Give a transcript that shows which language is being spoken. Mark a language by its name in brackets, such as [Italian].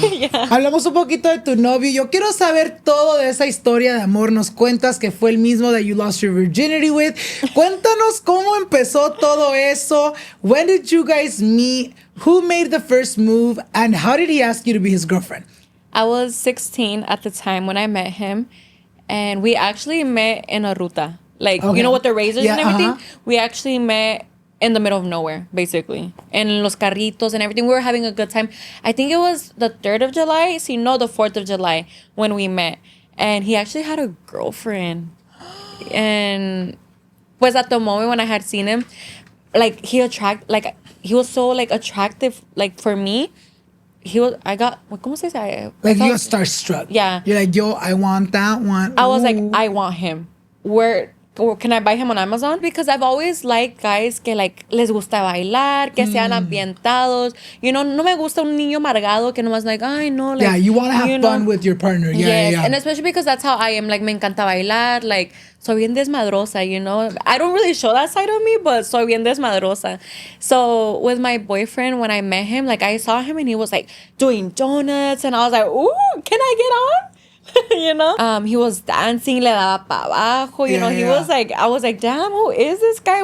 [Spanish] Hablamos un poquito de tu novio. Yo quiero saber todo de esa historia de amor. Nos cuentas que fue el mismo [English] that you lost your virginity with. [Spanish] Cuéntanos cómo empezó todo eso. [English] When did you guys meet? Who made the first move? And how did he ask you to be his girlfriend? I was 16 at the time when I met him. And we actually met in a ruta. Like, you know, with the razors and everything. We actually met in the middle of nowhere, basically. And [Spanish] los carritos [English] and everything. We were having a good time. I think it was the 3rd of July. So, no, the 4th of July when we met. And he actually had a girlfriend. And pues at the moment when I had seen him, like he was so like attractive, like for me. I got, [Spanish] ¿cómo se dice? [English] Like you got starstruck. Yeah. You're like, yo, I want that one. I was like, I want him. Or can I buy him on Amazon? Because I've always liked guys que like [Spanish] les gusta bailar, que sean ambientados. You know, no me gusta un niño amargado que nomás like, ay, no. [English] Like, yeah, you want to have fun with your partner. Yeah. And especially because that's how I am. Like, [Spanish] me encanta bailar. [English] Like, [Spanish] soy bien desmadrosa, [English] you know. I don't really show that side of me, but [Spanish] soy bien desmadrosa. [English] So with my boyfriend, when I met him, like I saw him and he was like doing donuts. And I was like, ooh, can I get on? You know, he was dancing, [Spanish] le daba pa abajo, [English] you know, he was like, I was like, damn, who is this guy?